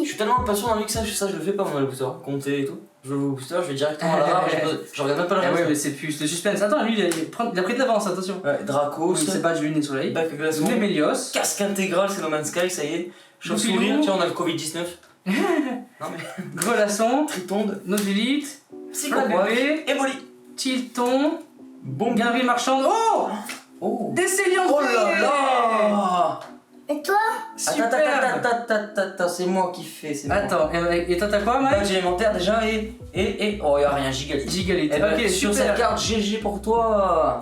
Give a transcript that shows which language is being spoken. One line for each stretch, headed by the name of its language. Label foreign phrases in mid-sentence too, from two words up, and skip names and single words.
French: je suis tellement impatient dans lui que ça je le fais pas moi le booster. Compter et tout. Je veux le booster, je vais directement à la rare, je regarde même pas le Ah ouais, reste. mais c'est plus le suspense. Attends, lui il a pris de l'avance, attention. Ouais, Dracos, Oui, c'est badge lune et soleil. bac glaçon, Nemelios. casque intégral, c'est No Man's Sky, ça y est. Chauve-souris, Loupilou. tiens on a le Covid-19. Non mais. Grelasson. Tritonde, Nobilite. Psychoquack, Bébé. Éboli, Tilton. Bombe. Galerie marchande. Oh, Oh. Décéliant. Oh là là. Et toi? Super. Attends, c'est moi qui fais, c'est moi. Attends, et toi t'as quoi, Mike? Badge élémentaire déjà et. Oh, y'a rien, Gigalite. Gigalite. Eh ben, Ok, sur super. cette carte, GG pour toi.